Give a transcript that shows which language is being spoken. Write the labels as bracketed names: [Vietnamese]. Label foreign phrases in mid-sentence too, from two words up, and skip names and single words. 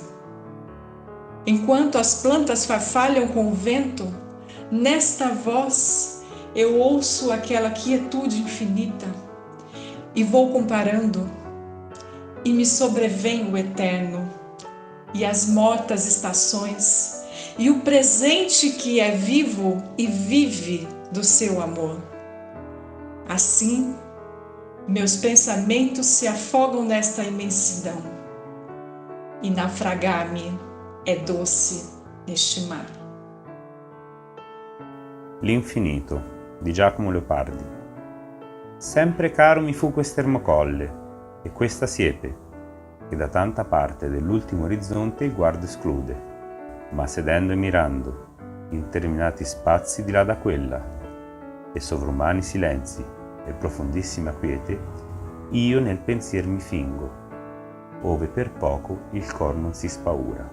[Portuguese] Enquanto as plantas farfalham com o vento, nesta voz eu ouço aquela quietude infinita e vou comparando, e me sobrevém o eterno, e as mortas estações, e o presente que é vivo e vive do seu amor. Assim, meus pensamentos se afogam nesta imensidão, e naufragar-me é doce neste mar. [Italian] L'Infinito, di Giacomo Leopardi. Sempre caro mi fu quest'ermo colle e questa siepe, che da tanta parte dell'ultimo orizzonte il guardo esclude, ma sedendo e mirando interminati spazi di là da quella, e sovrumani silenzi e profondissima quiete, io nel pensier mi fingo, ove per poco il cor non si spaura.